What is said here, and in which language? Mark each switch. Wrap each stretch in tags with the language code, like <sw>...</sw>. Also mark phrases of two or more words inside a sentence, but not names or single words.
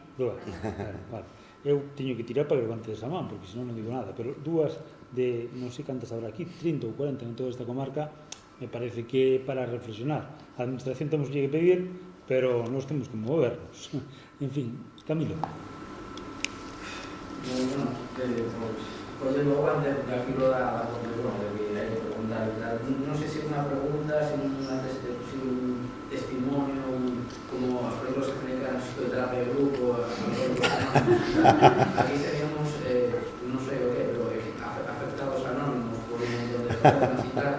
<gl>Dúas, vale. Eu teño que tirar para que levantes a man, porque senón non digo nada, pero dúas de, non sei cantas habrá aquí, 30 ou 40 en toda esta comarca, me parece que para reflexionar. A administración temos que pedir, pero nós temos que movernos. En fin, Camilo.</gl> <es>Bueno, pues de luego antes de aquí lo da la conclusión de que hay que preguntar y tal. No sé si una pregunta, si un testimonio, como a los que me dedican a psicoterapia de grupo, aquí seríamos, no sé o qué, pero afectados anónimos por un montón de personas y tal.</es>